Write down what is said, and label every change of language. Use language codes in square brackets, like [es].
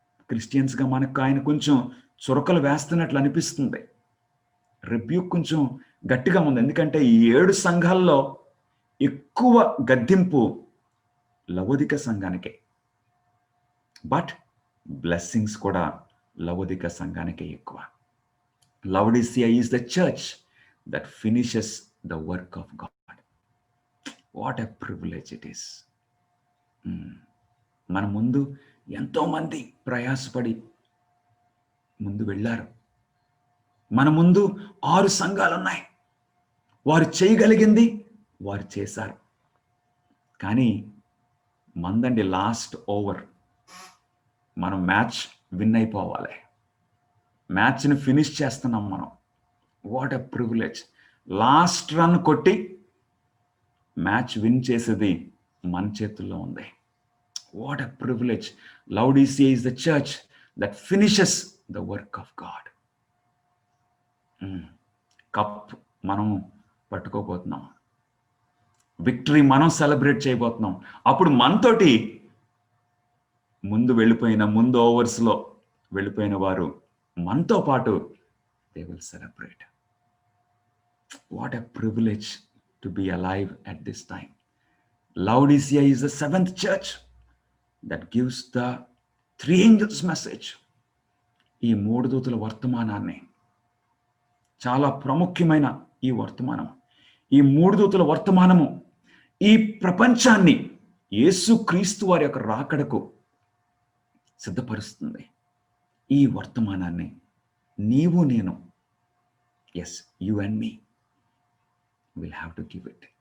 [te] క్రిస్టియన్స్గా మనకు ఆయన కొంచెం చురకలు వేస్తున్నట్లు అనిపిస్తుంది. రిబ్యూక్ కొంచెం గట్టిగా ఉంది. ఎందుకంటే ఈ 7 సంఘాల్లో ఎక్కువ గద్దింపు లవోదిక సంఘానికే, బట్ బ్లెస్సింగ్స్ కూడా లవోదిక సంఘానికే ఎక్కువ. [en] Laodicea is the church that finishes the work of God. What a privilege it is. [te] మన ముందు ఎంతో మంది ప్రయాసపడి ముందు వెళ్ళారు. మన ముందు 6 సంఘాలు ఉన్నాయి. వారు చేయగలిగింది వారు చేశారు. కానీ మందండి లాస్ట్ ఓవర్. మనం మ్యాచ్ విన్ అయిపోవాలి. మ్యాచ్ని ఫినిష్ చేస్తున్నాం మనం. [en] What a privilege. [te] Last run కొట్టి మ్యాచ్ విన్ చేసేది మన చేతుల్లో ఉంది. [en] What a privilege. Laodicea is the church that finishes the work of God. [te] Cup మనం పట్టుకోబోతున్నాం. విక్టరీ మనం సెలబ్రేట్ చేయబోతున్నాం. అప్పుడు మనతోటి ముందు వెళ్ళిపోయిన, ముందు ఓవర్స్లో వెళ్ళిపోయిన వారు మనతో పాటు [en] They will celebrate. What a privilege to be alive at this time. Laodicea is the 7th church that gives the 3 angels message. [te] ఈ 3 దూతల వర్తమానాన్ని, చాలా ప్రాముఖ్యమైన ఈ వర్తమానం, ఈ 3 దూతల వర్తమానము ఈ ప్రపంచాన్ని యేసుక్రీస్తు వారి యొక్క రాకడకు సిద్ధపరుస్తుంది. ఈ వర్తమానాన్ని నీవు నేను, [en] Yes, you and me will have to give it.